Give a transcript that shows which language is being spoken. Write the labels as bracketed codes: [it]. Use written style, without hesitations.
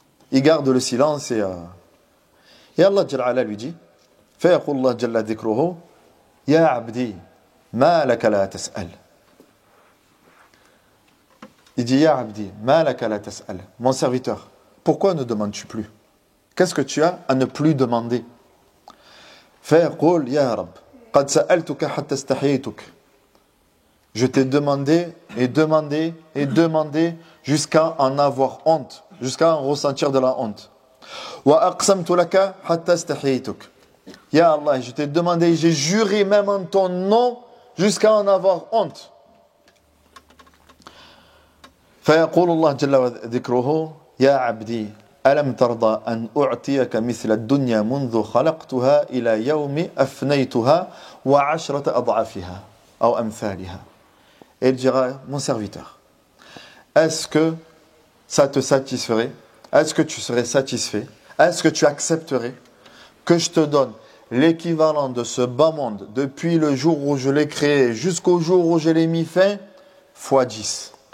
[fr] Il garde le silence et Allah Jalla Ala lui dit, [ar] فيقول الله جل ذكره يا عبدي ما لك لا تسأل. [fr] Il dit, [ar] Ya Abdi, ma laka la tas'al. [fr] Mon serviteur, pourquoi ne demandes-tu plus? Qu'est-ce que tu as à ne plus demander? [ar] فيقول يا رب قد سألتك حتى استحييتك. [fr] Je t'ai demandé et demandé et demandé jusqu'à en avoir honte, jusqu'à en ressentir de la honte. [ar] وأقسمت لك حتى استحييتك. [fr] Ya Allah, je t'ai demandé, j'ai juré même en ton nom jusqu'à en avoir honte. [ar] فيقول الله جل ذكره يا عبدي ألم ترضى أن أعطيك مثل الدنيا منذ خلقتها إلى يوم أفنيتها وعشرة أضعافها أو أمثالها. [fr] Et il dira, mon serviteur, est-ce que ça te satisferait? Est-ce que tu serais satisfait? Est-ce que tu accepterais que je te donne l'équivalent de ce bas monde depuis le jour où je l'ai créé jusqu'au jour où je l'ai mis fin, fois 10?